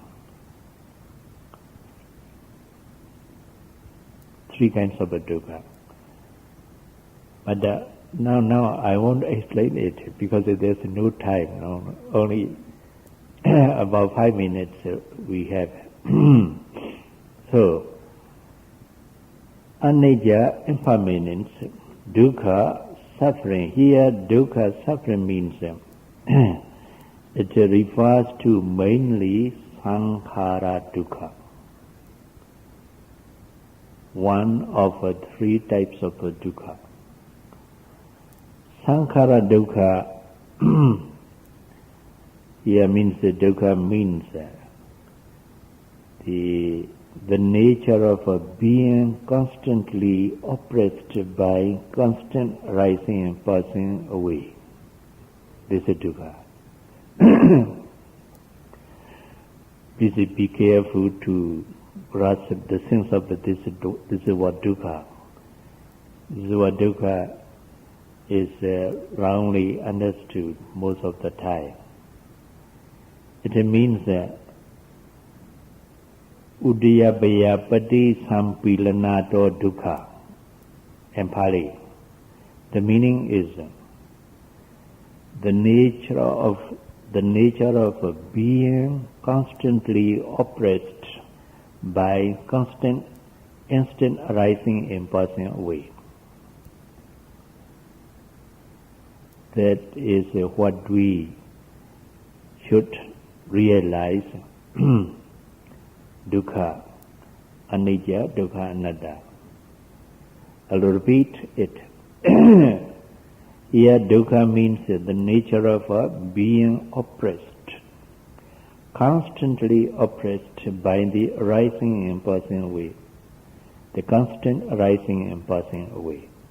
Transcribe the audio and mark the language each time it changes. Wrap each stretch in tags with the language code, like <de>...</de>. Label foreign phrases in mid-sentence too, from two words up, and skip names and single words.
<en>Three kinds of dukkha. But now I won't explain it because there's no time. No? Only about 5 minutes we have. So, anicca, impermanence, dukkha, suffering. Here, dukkha, suffering means it refers to mainly</en> <pi>sankhara dukkha.</pi> <en>One of three types of dukkha.</en> <pi>Sankhara dukkha</pi> <en>here means dukkha means the nature of a being constantly oppressed by constant rising and passing away. This is dukkha. Please be careful to grasp the sense of this is what dukkha. This is what dukkha is wrongly understood most of the time. It means</en> <pi>Udiyabaya pati sampilanato dukkha</pi> <en>in Pali. The meaning is the nature of a being constantly oppressed by constant instant arising and passing away. That is what we should realize.</en> <pi>Dukkha, anicca, dukkha, anatta.</pi> <en>I'll repeat it. Here dukkha means the nature of a being oppressed, constantly oppressed by the arising and passing away. The constant arising and passing away.</en>